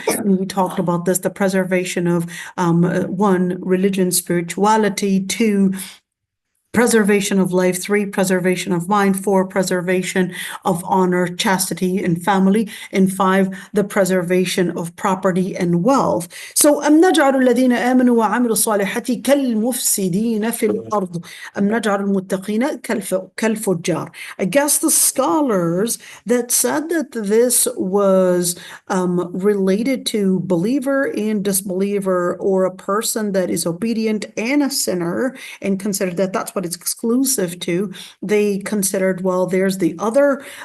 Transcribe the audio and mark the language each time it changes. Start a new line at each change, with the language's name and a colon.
English: And we talked about this, the preservation of one, religion, spirituality, two, preservation of life, three, preservation of mind, four, preservation of honor, chastity, and family, and five, the preservation of property and wealth.
Arabic: So, أم نجعل الذين آمنوا وعملوا الصالحات كالمفسدين في الأرض أم نجعل المتقين كالفجار.
English: I guess the scholars that said that this was related to believer and disbeliever, or a person that is obedient and a sinner, and considered that that's what it's exclusive to, they considered, well, there's the other